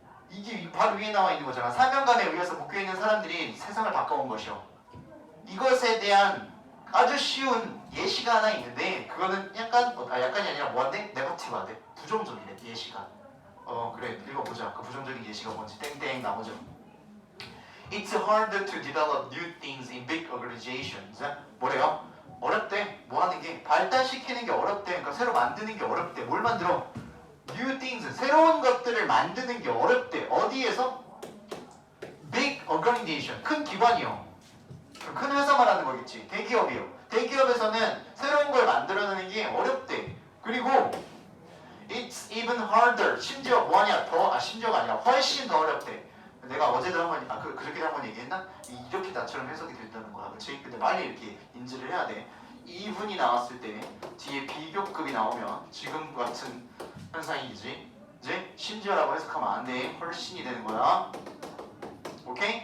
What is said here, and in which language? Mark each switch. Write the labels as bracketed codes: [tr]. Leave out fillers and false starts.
[ko] 이게 바로 위에 나와 있는 거잖아. 사명감에 의해서 묶여 있는 사람들이 세상을 바꿔온 것이요. 이것에 대한 아주 쉬운 예시가 하나 있는데 그거는 약간이 아니라 뭐한데? 네거티브한데 부정적이래 예시가. 그래 읽어보자. 그 부정적인 예시가 뭔지 땡땡 나오죠. [en] It's harder to develop new things in big organizations. [ko] 뭐래요? 어렵대. 뭐 하는 게 발달시키는 게 어렵대. 그러니까 새로 만드는 게 어렵대. 뭘 만들어? [en] New things. [ko] 새로운 것들을 만드는 게 어렵대. 어디에서? [en] Big organization. [ko] 큰 기관이요. 큰 회사 말하는 거겠지. 대기업이요. 대기업에서는 새로운 걸 만들어내는 게 어렵대. 그리고 [en] It's even harder. [ko] 심지어 뭐하냐? 심지어가 아니라 훨씬 더 어렵대. 내가 어제도 한번 그렇게도 한번 얘기했나? 이렇게 나처럼 해석이 된다는 거야. 그렇지? 근데 빨리 이렇게 인지를 해야 돼. 이분이 나왔을 때 뒤에 비교급이 나오면 지금 같은 현상이지. 이제 심지어라고 해석하면 안 돼. 훨씬이 되는 거야. 오케이?